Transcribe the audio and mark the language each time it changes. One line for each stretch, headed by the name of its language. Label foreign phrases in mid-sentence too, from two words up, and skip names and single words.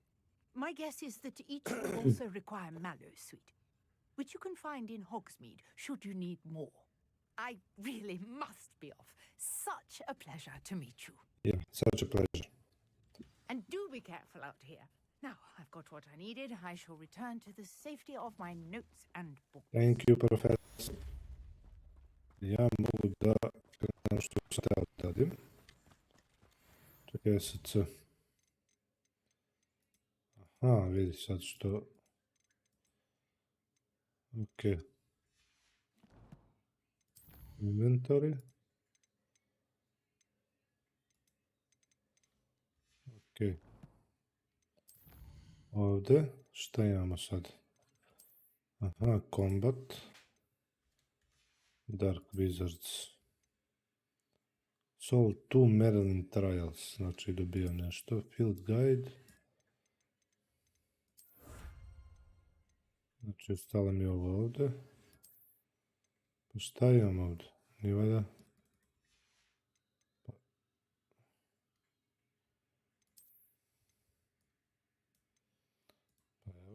English: My guess is that each will also require mallow sweet, which you can find in Hogsmeade should you need more. I really must be off. Such a pleasure to meet you. Yeah, such a pleasure. And do be careful out here. Now, I've got what I needed. I shall return to the safety of my notes and books. Thank you, professor.
Serbian: Ja mogu da krenem što sam teo da radim. Čekaj SC. Aha, vidi sad što...
English: Ok. Inventory. Ok.
Serbian: Ovdje, šta imamo sad?
English: Aha, combat. Dark Wizards. Solve 2 Maryland Trials.
Serbian: Znači dobijam nešto.
English: Field Guide.
Serbian: Znači ostalo mi ovo ovdje. Pa šta imam ovdje? Nije valjda? Pa evo.